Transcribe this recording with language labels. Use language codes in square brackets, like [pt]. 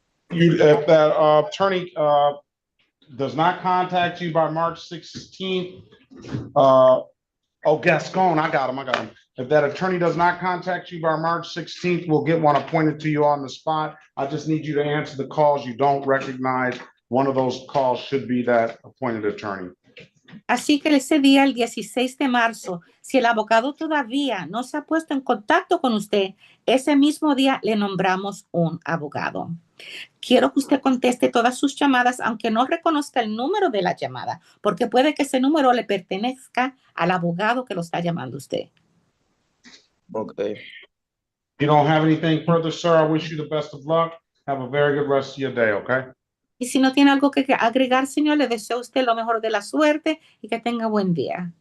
[en] If that attorney does not contact you by March 16th, Gascon, I got him. If that attorney does not contact you by March 16th, we'll get one appointed to you on the spot. I just need you to answer the calls you don't recognize. One of those calls should be that appointed attorney. [es] Así que ese día, el 16 de marzo, si el abogado todavía no se ha puesto en contacto con usted, ese mismo día le nombramos un abogado. Quiero que usted conteste todas sus llamadas, aunque no reconozca el número de la llamada, porque puede que ese número le pertenezca al abogado que lo está llamando usted. [en] Okay. If you don't have anything further, sir, I wish you the best of luck. Have a very good rest of your day, okay? [es] Y si no tiene algo que agregar, señor, le deseo a usted lo mejor de la suerte y que tenga buen día.